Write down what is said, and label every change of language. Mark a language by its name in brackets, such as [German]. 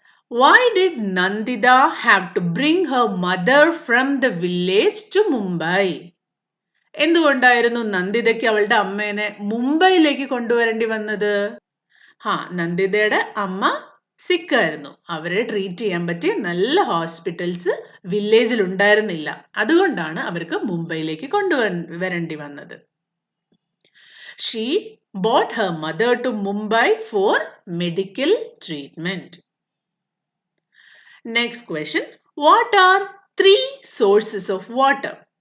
[English] Why did Nandita have to bring her mother from the village to Mumbai? [Malayalam] എന്തുകൊണ്ടായിരുന്നു നന്ദിതയ്ക്ക് അവളുടെ അമ്മേനെ മുംബൈയിലേക്ക് കൊണ്ടുവരേണ്ടി വന്നത്? നന്ദിതയുടെ അമ്മ സിക്കായിരുന്നു. അവരെ ട്രീറ്റ് ചെയ്യാൻ പറ്റിയ നല്ല ഹോസ്പിറ്റൽസ് വില്ലേജിൽ ഉണ്ടായിരുന്നില്ല. അതുകൊണ്ടാണ് അവർക്ക് മുംബൈയിലേക്ക് കൊണ്ടുവരേണ്ടി വന്നത്. [English] She brought her mother to Mumbai for medical treatment. Next question. What are 3 sources of water?